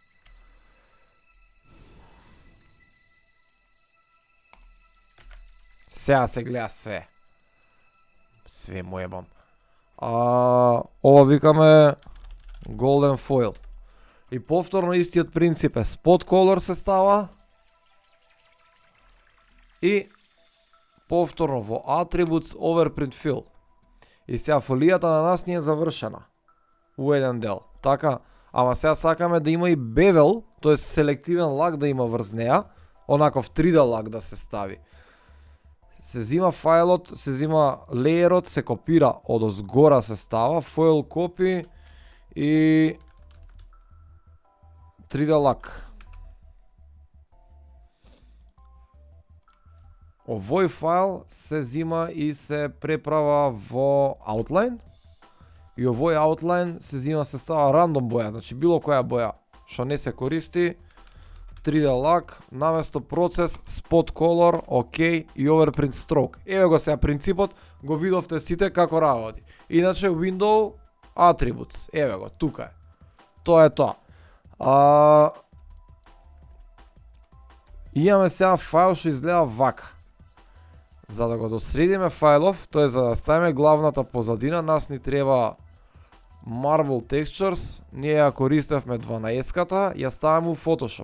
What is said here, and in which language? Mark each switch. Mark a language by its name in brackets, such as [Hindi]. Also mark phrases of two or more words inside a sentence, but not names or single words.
[Macedonian] Сега се гледа све. Све му ебам. Ова викаме [English] Golden Foil. [Macedonian] И повторно истиот принцип е [English] spot color [Macedonian] се става. И повторно во [English] Attributes Overprint Fill. [Macedonian] И сега фолијата на нас ни е завршена. У еден дел. Така, ама сега сакаме да има и bevel, тоест селективен лак да има врз неа. Онаков 3D лак да се стави. Се зима фајлот, се зима леерот, се копира од озгора се става, [English] foil copy [Macedonian] и 3D лак. Овој файл се зима и се преправа во Outline. И овој Outline се зима, се става рандом боја, значи било која боја што не се користи. 3D лак, наместо процес, [English] spot color, OK и overprint stroke. [Macedonian] Еве го сега принципот, го видовте сите како работи. Иначе [English] Window Attributes, [Macedonian] еве го, тука е. Тоа е тоа. Имаме сега файл што изгледа вака. За да го досредиме фајлов, тоа е за да ставиме главната позадина, нас ни треба [English] Marble Textures, [Macedonian] ние ја користевме 12-ката, ја ставаме у Photoshop.